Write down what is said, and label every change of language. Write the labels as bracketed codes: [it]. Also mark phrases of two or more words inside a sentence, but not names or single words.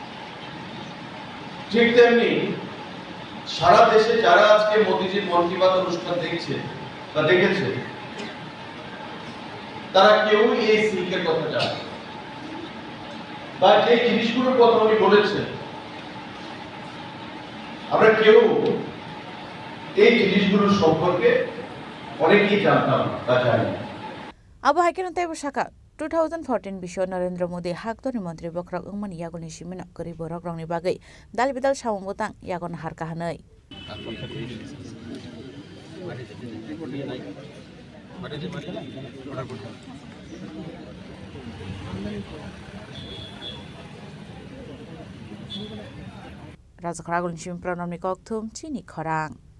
[bn] ঠিক তেমনি সারা দেশে যারা আজকে মোদিজির মন কি বাত অনুষ্ঠান দেখছে বা দেখেছে, তারা কেউ এই সিল্কের কথা জানে বা যে জিনিসগুলোর কথা উনি বলেছেন, আমরা কেউ এই জিনিসগুলোর সম্পর্কে অনেকেই জানতাম বা জানি না। [trp] Abo hakin tay Shaka 2014 bisho Narendra Modi hakdoni mantri bokrak ungman yagoni shimina kari borok rongni bagai dal bidal sawung botang yagon har kahanai. Raja Khorang Tripura namni kokthum Chini Khorang.